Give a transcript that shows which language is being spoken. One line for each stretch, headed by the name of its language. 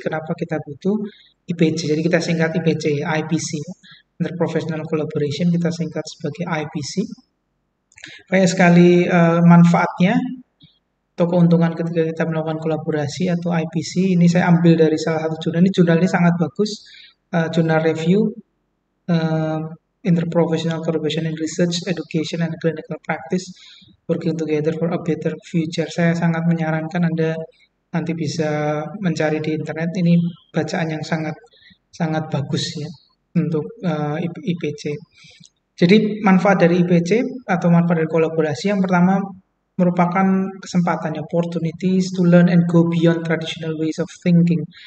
Indonesian: Kenapa kita butuh IPC? Jadi kita singkat IPC, IPC, Interprofessional Collaboration, kita singkat sebagai IPC. Banyak sekali manfaatnya atau keuntungan ketika kita melakukan kolaborasi atau IPC. Ini saya ambil dari salah satu jurnal. Jurnal ini sangat bagus, jurnal review.
English: Interprofessional Collaboration in Research, Education, and Clinical Practice, Working Together for a Better Future.
Indonesian: Saya sangat menyarankan Anda nanti bisa mencari di internet. Ini bacaan yang sangat bagus ya untuk IPC. Jadi manfaat dari IPC atau manfaat dari kolaborasi, yang pertama merupakan kesempatan,
English: opportunities to learn and go beyond traditional ways of thinking.